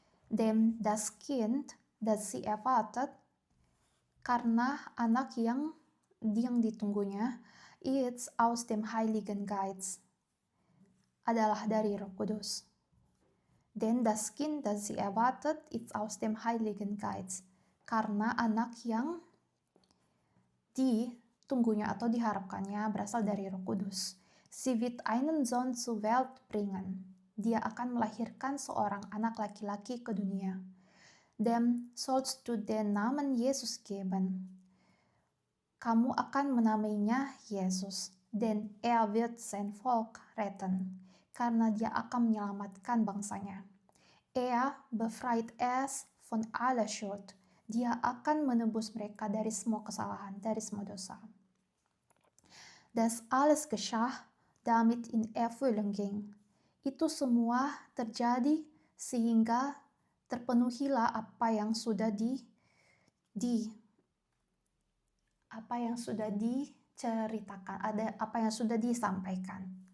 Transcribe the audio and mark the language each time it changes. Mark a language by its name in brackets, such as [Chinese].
[German] Denn das Kind, das sie erwartet, [Indonesian] karena anak yang ditunggunya, [German] ist aus dem Heiligen Geist, [Indonesian] adalah dari Roh Kudus. [German] Denn das Kind, das sie erwartet, ist aus dem Heiligen Geist, [Indonesian] karena anak yang ditunggunya atau diharapkannya berasal dari Roh Kudus. [German] Sie wird einen Sohn zur Welt bringen. [Indonesian] Dia akan melahirkan seorang anak laki-laki ke dunia. [German] Dem sollst du den Namen Jesus geben. [Indonesian] Kamu akan menamainya Yesus. [German] Denn er wird sein Volk retten. [Indonesian] Karena dia akan menyelamatkan bangsanya. [German] Er befreit es von aller Schuld. [Indonesian] Dia akan menebus mereka dari semua kesalahan, dari semua dosa. [German] Das alles geschah, damit in Erfüllung ging. [Indonesian] Itu semua terjadi sehingga terpenuhilah apa yang sudah diceritakan, apa yang sudah disampaikan.